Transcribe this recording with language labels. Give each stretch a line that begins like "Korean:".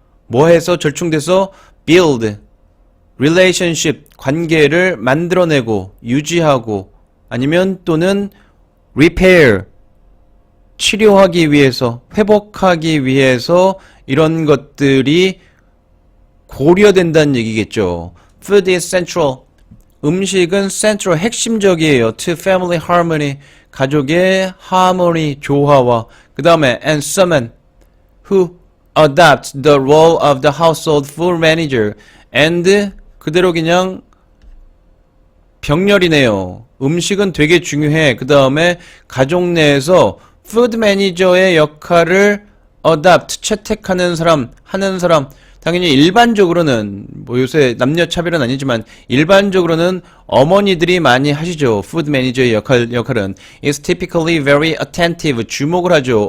Korean: 뭐해서 절충돼서 build, relationship, 관계를 만들어내고 유지하고, 아니면 또는 repair, 치료하기 위해서, 회복하기 위해서 이런 것들이 고려된다는 얘기겠죠.
English: Food is central,
Korean: 음식은 central, 핵심적이에요.
English: To family harmony,
Korean: 가족의 하모니, 조화와, 그 다음에
English: and someone who adopts the role of the household food manager, and
Korean: 그대로 그냥 병렬이네요. 음식은 되게 중요해. 그 다음에 가족 내에서 푸드 매니저의 역할을 adopt, 채택하는 사람, 하는 사람, 당연히 일반적으로는 뭐 요새 남녀 차별은 아니지만 일반적으로는 어머니들이 많이 하시죠. 푸드 매니저의 역할은
English: is typically very attentive,
Korean: 주목을 하죠.